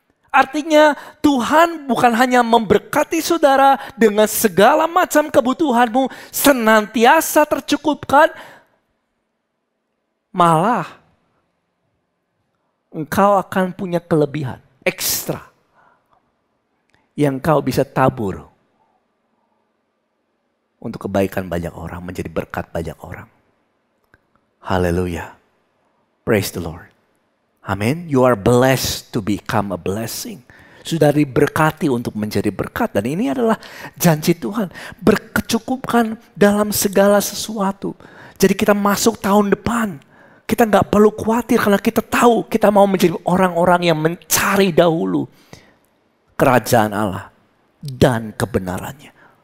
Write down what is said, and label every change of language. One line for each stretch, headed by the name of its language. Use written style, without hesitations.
Indonesian: Artinya Tuhan bukan hanya memberkati saudara dengan segala macam kebutuhanmu senantiasa tercukupkan, malah engkau akan punya kelebihan ekstra yang kau bisa tabur untuk kebaikan banyak orang, menjadi berkat banyak orang.
English: Haleluya. Praise the Lord. Amin. You are blessed to become a blessing.
Indonesian: Sudah diberkati untuk menjadi berkat. Dan ini adalah janji Tuhan. Berkecukupkan dalam segala sesuatu. Jadi kita masuk tahun depan. Kita gak perlu khawatir karena kita tahu kita mau menjadi orang-orang yang mencari dahulu kerajaan Allah dan kebenarannya.